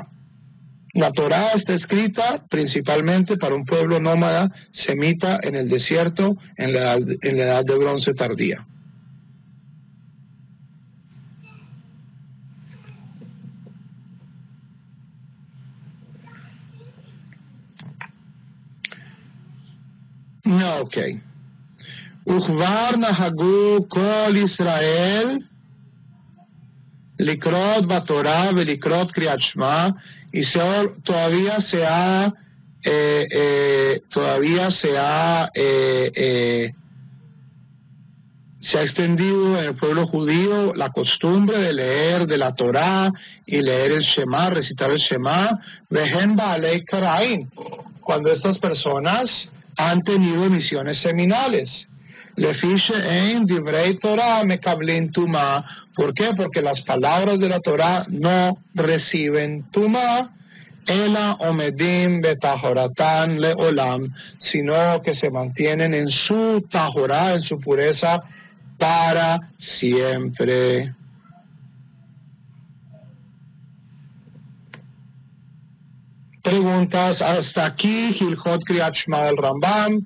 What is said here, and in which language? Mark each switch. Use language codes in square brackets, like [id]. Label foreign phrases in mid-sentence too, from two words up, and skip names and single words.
[es] La Torá está escrita principalmente para un pueblo nómada semita en el desierto, en la edad de bronce tardía. No, ok. [he] וכבר נהגו כל ישראל לקרות בתורה ולקרות קריאת שמע, [es] y todavía se ha extendido en el pueblo judío la costumbre de leer de la Torá y leer el Shema, recitar el Shema, [he] וכן בעלי קריין, [es] cuando estas personas han tenido emisiones seminales. [he] לפי שאין דברי תורה מקבלים טומאה. [es] ¿Por qué? Porque las palabras de la Torah no reciben tumá, [he] אלא עומדים בטהרתן לעולם, [es] sino que se mantienen en su tahorá, en su pureza, para siempre. Preguntas, hasta aquí, [he] הלכות קריאת שמע del Rambam.